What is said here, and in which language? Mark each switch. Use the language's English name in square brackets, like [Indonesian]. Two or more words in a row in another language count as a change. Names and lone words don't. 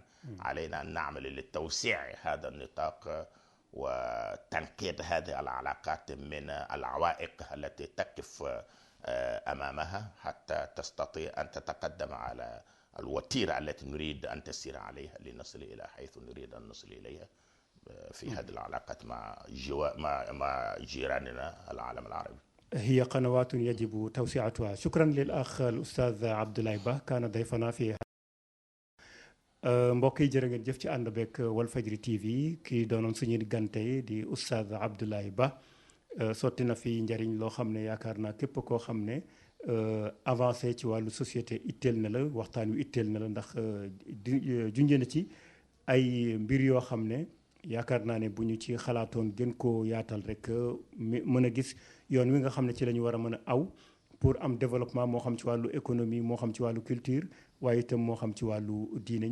[Arabic] علينا أن نعمل لتوسيع هذا النطاق وتنقية هذه العلاقات من العوائق التي تقف أمامها حتى تستطيع أن تتقدم على الوتيرة التي نريد أن تسير عليها لنصل إلى حيث نريد أن نصل إليها في هذه العلاقات مع جيراننا العالم العربي. هي قنوات يجب توسعتها. شكرا للأخ الأستاذ عبد الله با، كان ضيفنا في [Wolof] mbokk yi jërë ngeen jëf ci ànd beeg [Arabic] Walfadjri TV. [Wolof] kii doonoon suñu gante di Oustaz Abdoulaye Ba sotti na fi njariñ loo xam ne yaakaar naa képp koo xam ne avancé ci wàllu société itteel na la, waxtaan wi itteel na la, ndax junjee na ci ay mbir yoo xam ne yaakaar naa ne bu ñu ci xalaatoon gën koo yaatal rek mën a gis yoon wi nga xam ne ci la ñu war a mën a aw pour am développement, moo xam ci wàllu économie, moo xam ci wàllu culture, waaye itam moo xam ci wàllu diine.